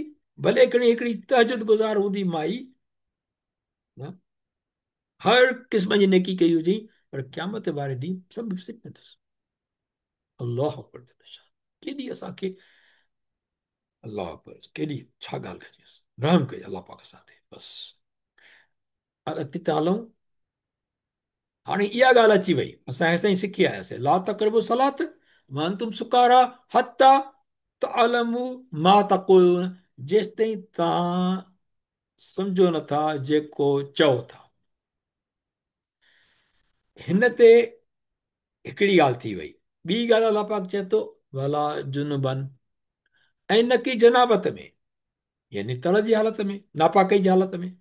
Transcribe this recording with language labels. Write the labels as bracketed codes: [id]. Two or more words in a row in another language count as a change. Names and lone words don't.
[sd] भले हिकिड़ी तहजुद गुज़ार हूंदी माई, न, हर क़िस्म जी नेकी कई हुजे, पर क़यामत वारे ॾींहुं सभु विसरी वेंदुसि। [ar] الله أكبر. [sd] केॾी असांखे, [ar] الله أكبر, [sd] केॾी छा ॻाल्हि कजे, रहम कजे अल्लाह पाक सां ते बसि। अॻिते हलूं। हाणे इहा ॻाल्हि अची वई, असां हेसि ताईं सिखी आयासीं, [ar] لا تقربوا الصلاة وأنتم سكارى حتى تعلموا ما تقولون, [sd] जेसि ताईं तव्हां सम्झो नथा जेको चओ था। हिन ते हिकिड़ी ॻाल्हि थी वई। ॿी ॻाल्हि अलाह पाक चए थो [ar] ولا جنبا, [sd] ऐं न की जनाबत में, यानी तड़ जी हालत में, नापाकई जी हालत में।